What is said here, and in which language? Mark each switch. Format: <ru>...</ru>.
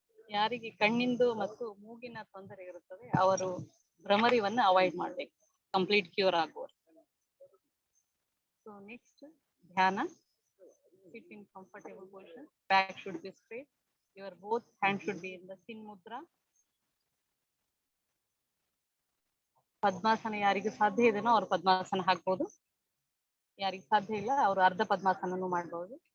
<kn>ಯಾರಿಗೆ ಕಣ್ಣಿಂದು ಮತ್ತು ಮೂಗಿನ ತೊಂದರೆ ಇರುತ್ತದೆ ಅವರು ಭ್ರಮರಿವನ್ನ ಅವಾಯ್ಡ್ ಮಾಡ್ಬೇಕು, ಕಂಪ್ಲೀಟ್ ಕ್ಯೂರ್ ಆಗುವರು.</kn> <en>So next ಧ್ಯಾನ. Sit in comfortable position. Back should be straight. Your both hands should be in the chin mudra.</en> <kn>ಪದ್ಮಾಸನ ಯಾರಿಗೆ ಸಾಧ್ಯ ಇದೆನೋ ಅವ್ರು ಪದ್ಮಾಸನ ಹಾಕ್ಬೋದು. ಯಾರಿಗೆ ಸಾಧ್ಯ ಇಲ್ಲ ಅವರು ಅರ್ಧ ಪದ್ಮಾಸನನು ಮಾಡಬಹುದು.</kn>